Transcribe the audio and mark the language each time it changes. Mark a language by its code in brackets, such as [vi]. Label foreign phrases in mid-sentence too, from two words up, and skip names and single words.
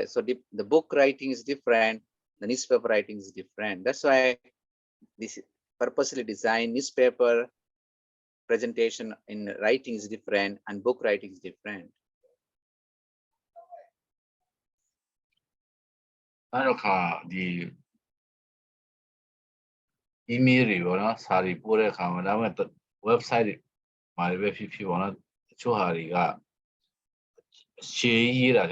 [en] So the book writing is different, the newspaper writing is different. That's why this purposely designed newspaper presentation in writing is different and book writing is different. [my] နောက်တစ်ခါဒီ email တွေပေါ့နော်စာတွေပို့တဲ့အခါမှာဒါပေမဲ့ website တွေမှာလည်းပဲဖြစ်ပေါ့နော်တချို့ဟာတွေကရှေးရေးတာ